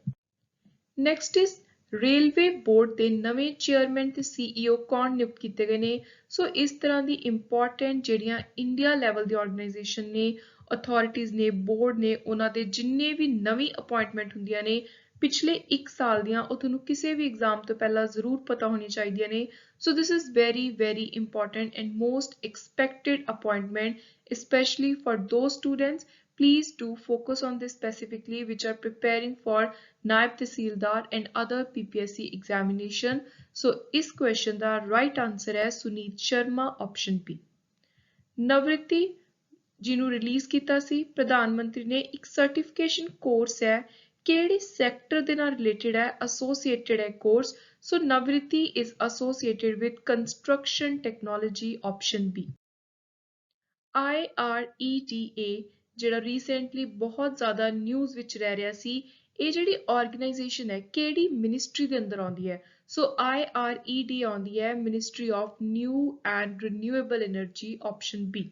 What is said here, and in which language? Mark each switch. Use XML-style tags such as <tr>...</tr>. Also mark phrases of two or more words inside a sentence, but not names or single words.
<en>next is</en> <pa>ਰੇਲਵੇ ਬੋਰਡ ਦੇ ਨਵੇਂ ਚੇਅਰਮੈਨ ਤੇ CEO ਕੌਣ ਨਿਯੁਕਤ ਕੀਤੇ ਗਏ ਨੇ ਸੋ ਇਸ ਤਰ੍ਹਾਂ ਦੀ ਇੰਪੋਰਟੈਂਟ ਜਿਹੜੀਆਂ ਇੰਡੀਆ ਲੈਵਲ ਦੀ ਆਰਗੇਨਾਈਜੇਸ਼ਨ ਨੇ ਅਥਾਰਟੀਜ਼ ਨੇ ਬੋਰਡ ਨੇ ਉਹਨਾਂ ਦੇ ਜਿੰਨੇ ਵੀ ਨਵੀਂ ਅਪਾਇੰਟਮੈਂਟ ਹੁੰਦੀਆਂ ਨੇ ਪਿਛਲੇ 1 ਸਾਲ ਦੀਆਂ ਉਹ ਤੁਹਾਨੂੰ ਕਿਸੇ ਵੀ ਐਗਜ਼ਾਮ ਤੋਂ ਪਹਿਲਾਂ ਜ਼ਰੂਰ ਪਤਾ ਹੋਣੀ ਚਾਹੀਦੀਆਂ ਨੇ</pa> <en>so this is very important and most expected appointment especially for those students. Please do focus on this specifically which are preparing for Naib Tehsildar and other PPSC examination. So is question the right answer है Suneet Sharma option B.</en> <pa>ਨਵਰਿਤੀ ਜਿਹਨੂੰ ਰਿਲੀਜ਼ ਕੀਤਾ ਸੀ ਪ੍ਰਧਾਨ ਮੰਤਰੀ ਨੇ ਇੱਕ</pa> <en>certification course</en> <pa>ਹੈ ਕਿਹੜੇ ਸੈਕਟਰ ਦੇ ਨਾਲ ਰਿਲੇਟਡ ਹੈ ਐਸੋਸੀਏਟਡ ਹੈ ਕੋਰਸ ਸੋ ਨਵਰਿਤੀ</pa> <en>is associated with construction technology option</en> <pa>B. IREDA ਜਿਹੜਾ ਰੀਸੈਂਟਲੀ ਬਹੁਤ ਜ਼ਿਆਦਾ ਨਿਊਜ਼ ਵਿੱਚ ਰਹਿ ਰਿਹਾ ਸੀ ਇਹ ਜਿਹੜੀ ਆਰਗੇਨਾਈਜੇਸ਼ਨ ਹੈ ਕਿਹੜੀ ਮਿਨਿਸਟਰੀ ਦੇ ਅੰਦਰ ਆਉਂਦੀ ਹੈ ਸੋ IRED ਆਉਂਦੀ ਹੈ ਮਿਨਿਸਟਰੀ ਆਫ ਨਿਊ ਐਂਡ ਰੀਨਿਊਏਬਲ એનર્ਜੀ ਆਪਸ਼ਨ B.</pa>